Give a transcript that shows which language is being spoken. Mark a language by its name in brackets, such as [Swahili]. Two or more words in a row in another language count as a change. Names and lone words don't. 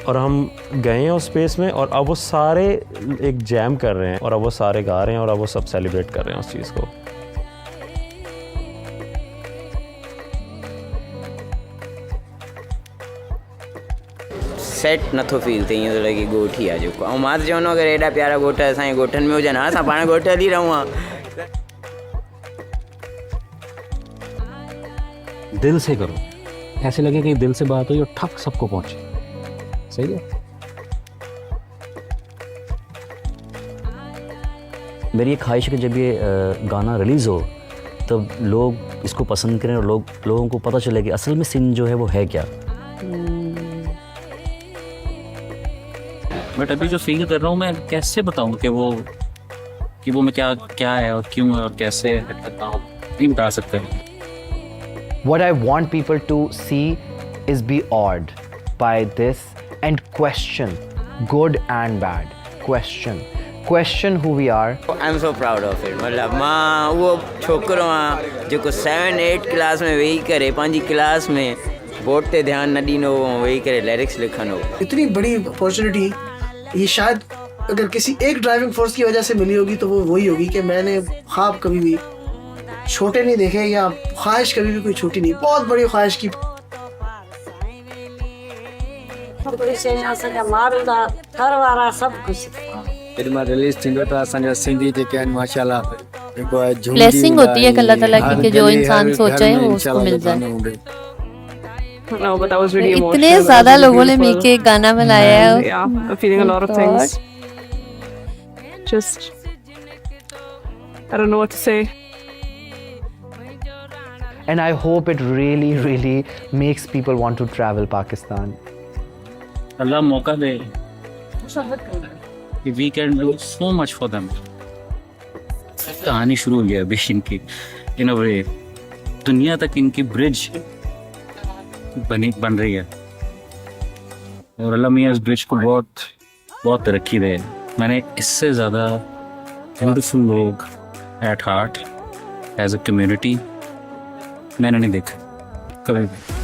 [Hindi] और हम गए हैं उस स्पेस में और अब वो सारे एक जैम कर रहे हैं और अब वो सारे गा रहे हैं और अब वो सब सेलिब्रेट कर रहे हैं उस चीज़ को। [Sindhi] सेट नथो फील थे, ईअं थो लॻे ॻोठ ई आहे जेको। ऐं मां त चवंदो अगरि एॾा प्यारा ॻोठ असांजे ॻोठनि में हुजनि, हा असां पाण ॻोठ हली रहूं हा। [Hindi] दिल से करो, ऐसे लगे कि दिल से बात हुई और ठक सबको पहुंचे। सही है। मेरी ये ख्वाहिश है कि जब ये गाना रिलीज़ हो तब लोग इसको पसंद करें और लोगों को पता चले कि असल में सिंध जो है वो है क्या। बट अभी जो फील कर रहा हूँ मैं कैसे बताऊँ कि वो मैं क्या है और क्यों है और कैसे करता हूँ, नहीं बता सकते। [English] What I want people to see is be awed by this and question, good and bad. Question who we are. I'm so proud of it. [Sindhi] मतलब मां वो छोकरो आ जेको 7-8 क्लास में वेही करे पंहिंजी क्लास में बोर्ड ते ध्यान न ॾींदो वेही करे लिरिक्स लिखंदो। [Hindi] इतनी बड़ी अपॉर्चुनिटी ये शायद अगर किसी एक [English] driving force [Hindi] की वजह से मिली होगी तो वो वही होगी कि मैंने ख्वाब कभी भी छोटे नहीं देखे या ख्वाहिश कभी भी कोई छोटी नहीं, बहुत बड़ी ख्वाहिश की। सब कुछ [Sindhi] रिलीज थींदो त असांजा सिंधी जेके आहिनि माशाल्लाह जेको आहे झूमर [Hindi] ब्लेसिंग होती है अल्लाह ताला की कि जो इंसान सोचा है वो उसको मिल जाए। [English] No, but that was really emotional. [Hindi] इतने ज्यादा लोगों ने मिलके एक गाना बनाया है। [English] Yeah, I'm feeling a lot of things. Just, I don't know what to say. And I hope it really, really makes people want to travel Pakistan. [Hindi] अल्लाह मौका दे कि [English] we can do so much for them। [Hindi] कहानी शुरू हो गया अभी इनकी [English] in a way, [Hindi] दुनिया तक इनकी ब्रिज बन रही है और अल्लाह मियां इस ब्रिज को बहुत तरक्की दे। मैंने इससे ज़्यादा ब्यूटीफुल लोग [English] at heart as a community [Hindi] मैंने नहीं देखा कभी भी।